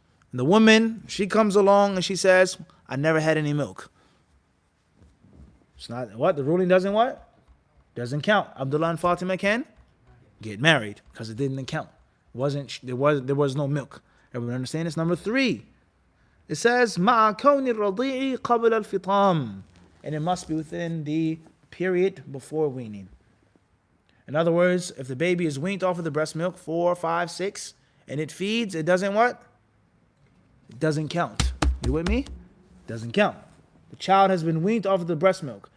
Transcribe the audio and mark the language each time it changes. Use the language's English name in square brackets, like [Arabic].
[English] And the woman, she comes along and she says, I never had any milk. It's not what? The ruling doesn't what? Doesn't count. Abdullah and Fatima can get married because it didn't count. There was no milk. Everyone understand this? Number 3. It says, [Arabic] مع كون الرضيع قبل الفطام. [English] And it must be within the period before weaning. In other words, if the baby is weaned off of the breast milk 4, 5, 6, and it feeds, it doesn't what? It doesn't count. You with me? It doesn't count. The child has been weaned off of the breast milk.